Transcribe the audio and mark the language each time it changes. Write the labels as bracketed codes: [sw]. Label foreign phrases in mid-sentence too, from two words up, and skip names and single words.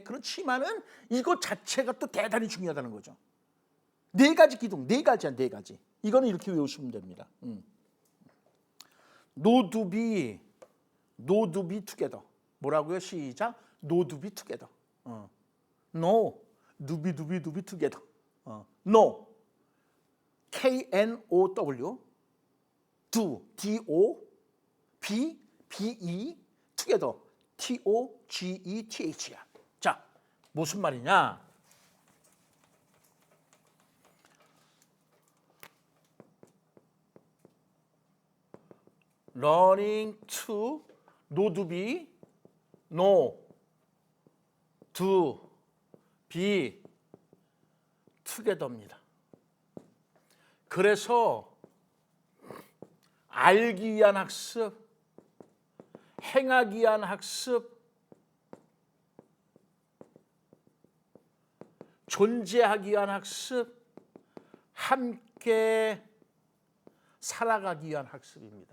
[ko] 그렇지만은 이것 자체가 또 대단히 중요하다는 거죠. 4가지 기둥, 4가지야, 4가지. 이거는 이렇게 외우시면 됩니다. [en] know do be together. [ko] 뭐라고요? 시작. [en] know do be together. No, do be together. No, K-N-O-W, do, D-O, B-E, together, T-O-G-E-T-H야. [ko] 자, 무슨 말이냐? [en] Learning to know do be, no, do, be, [ko] together입니다. 그래서 알기 위한 학습, 행하기 위한 학습, 존재하기 위한 학습, 함께 살아가기 위한 학습입니다.